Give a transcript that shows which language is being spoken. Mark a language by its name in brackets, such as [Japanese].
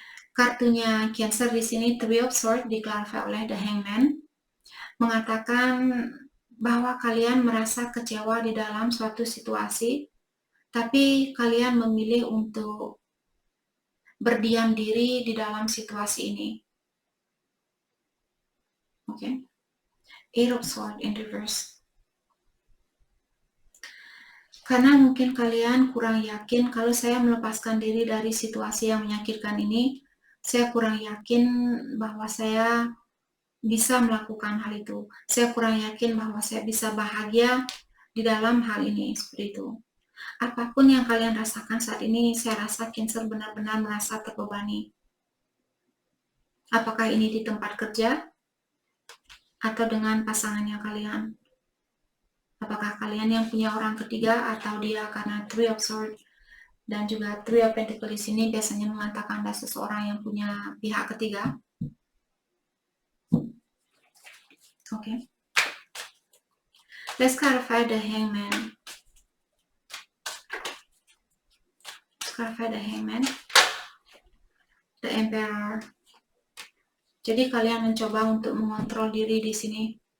[Indonesian] Kartunya Cancer di sini Three of Swords diklarify oleh The Hangman, mengatakan bahwa kalian merasa kecewa di dalam suatu situasi, tapi kalian memilih untuk berdiam diri di dalam situasi ini. Oke. [English] Eight of Swords in reverse. [Indonesian] Karena mungkin kalian kurang yakin kalau saya melepaskan diri dari situasi yang menyakitkan ini, saya kurang yakin bahwa saya bisa melakukan hal itu. Saya kurang yakin bahwa saya bisa bahagia di dalam hal ini, seperti itu. Apapun yang kalian rasakan saat ini, saya rasa Cancer benar-benar merasa terbebani. Apakah ini di tempat kerja atau dengan pasangannya kalian? Apakah kalian yang punya orang ketiga atau dia, karena Three of Swords dan juga Three of Pentacles di sini biasanya mengatakan ada seseorang yang punya pihak ketiga. [English] Okay. Let's clarify the Hangman. Let's clarify the Hangman. The Emperor. [Indonesian] Jadi kalian mencoba untuk mengontrol diri di sini.